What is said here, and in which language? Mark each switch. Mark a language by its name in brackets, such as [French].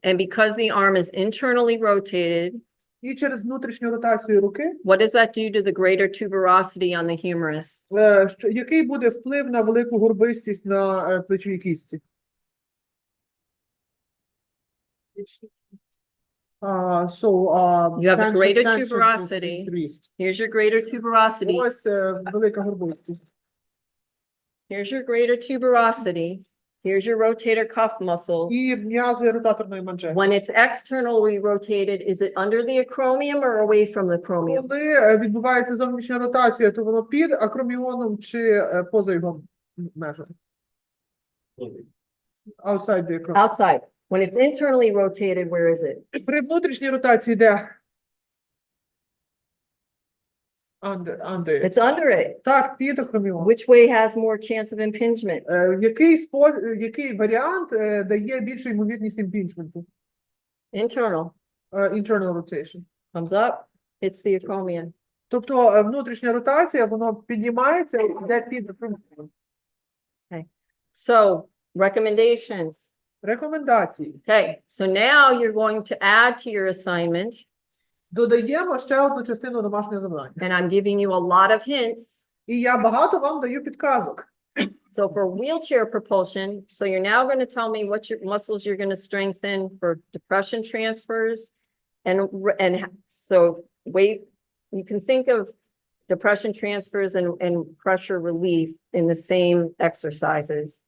[English] And because the arm is internally rotated, [Ukrainian] І через внутрішню ротацію руки, [English] what does that do to the greater tuberosity on the humerus? [Ukrainian] який буде вплив на велику горбистість на плечовій кістці? [English] You have a greater tension tuberosity. increased. Here's your greater tuberosity. [Ukrainian] Ось велика горбистість. [English] Here's your greater tuberosity. Here's your rotator cuff muscles. [Ukrainian] І м'язи ротаторної манжети. [English] When it's externally rotated, is it under the acromion or away from the acromion? [Ukrainian] Коли відбувається зовнішня ротація, то воно під акроміоном чи поза його межами? [English] Outside the acromion. Outside. When it's internally rotated, where is it? [Ukrainian] При внутрішній ротації де? [English] Under. It's under it. [Ukrainian] Так, під акроміон. [English] Which way has more chance of impingement? [Ukrainian] Який варіант дає більшу ймовірність імпінджменту? [English] Internal. Internal rotation. Thumbs up. It's the acromion. [Ukrainian] Тобто внутрішня ротація, воно піднімається і йде під акроміон. [English] So, recommendations. [Ukrainian] Рекомендації. [English] Okay, so now you're going to add to your assignment, [Ukrainian] Додаємо ще одну частину домашнього завдання. [English] and I'm giving you a lot of hints. [Ukrainian] І я багато вам даю підказок. [English] So for wheelchair propulsion, so you're now going to tell me what your muscles you're going to strengthen for depression transfers. And so wait, you can think of depression transfers and pressure relief in the same exercises.